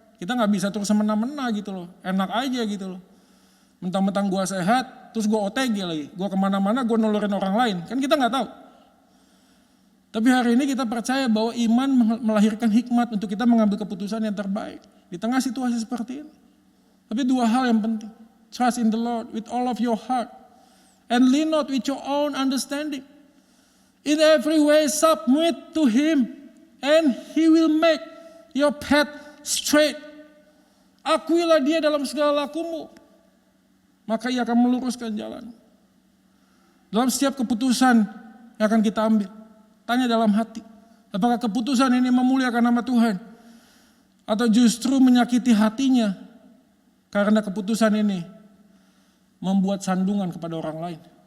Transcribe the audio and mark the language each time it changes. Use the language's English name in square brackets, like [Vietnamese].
[Indonesian] Kita gak bisa terus semena-mena gitu loh. Enak aja gitu loh. Mentang-mentang gue sehat, terus gue OTG lagi. Gue kemana-mana, gue nolorin orang lain. Kan kita gak tahu. Tapi hari ini kita percaya bahwa iman melahirkan hikmat untuk kita mengambil keputusan yang terbaik. Di tengah situasi seperti ini. Tapi dua hal yang penting. [English] Trust in the Lord with all of your heart. And lean not with your own understanding. In every way submit to Him. And He will make your path straight. [Indonesian] Akuilah Dia dalam segala lakumu. Maka Ia akan meluruskan jalan. Dalam setiap keputusan yang akan kita ambil. Tanya dalam hati, apakah keputusan ini memuliakan nama Tuhan? Atau justru menyakiti hatinya karena keputusan ini membuat sandungan kepada orang lain.